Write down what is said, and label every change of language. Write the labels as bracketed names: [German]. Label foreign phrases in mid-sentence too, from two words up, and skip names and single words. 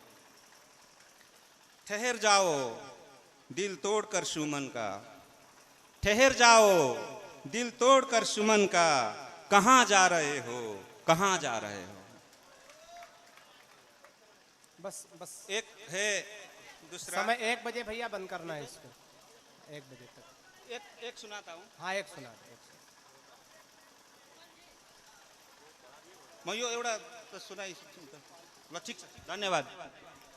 [Hindi] ठहर जाओ दिल तोड़कर सुमन का, ठहर जाओ दिल तोड़कर सुमन का, कहाँ जा रहे हो, कहाँ जा रहे हो। बस बस एक है दूसरा समय 1 बजे भैया बंद करना है इसको, 1 बजे तक। एक सुनाता हूँ। हाँ एक सुना दो, [Nepali] म यो एउटा सुनाइ ल, ठिक छ, धन्यवाद।